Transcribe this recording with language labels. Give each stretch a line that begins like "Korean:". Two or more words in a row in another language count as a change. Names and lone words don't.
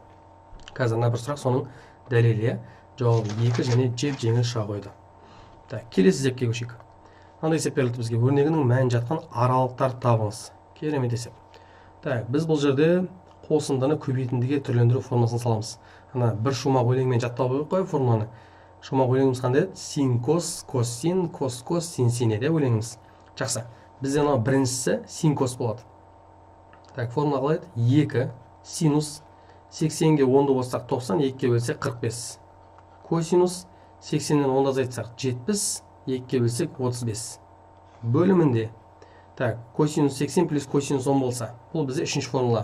Kazakh: Қазір мына бір сұрақ, соның дәлелі, жауабы 2 және жеңіл шыға қойды. Так, келесі есепке көшейік. Мынандай есеп берілді бізге. Өрнегінің мән жатқан аралықтарды табыңыз. Керемет есеп. Так, біз бұл жерде қосындыны көбейтіндіге түрлендіру формуласын саламыз. Ана бір шумақ өлеңмен жаттап қой формуланы. Шумақ өлеңіміз қандай еді? Син кос, кос син, кос кос, син син еді өлеңіміз. Жақсы. Бізде мынау біріншісі син кос болады. Так, формула қалай еді? 2 синус 80-ге 10-ды қоссақ 90, 2-ге бөлсек 45. Косинус 80-нен 10-ды азайтсақ 70, 2-ге бөлсек 35. Бөлімінде так, косинус 80 плюс косинус 10 болса, бұл бізде үшінші формула.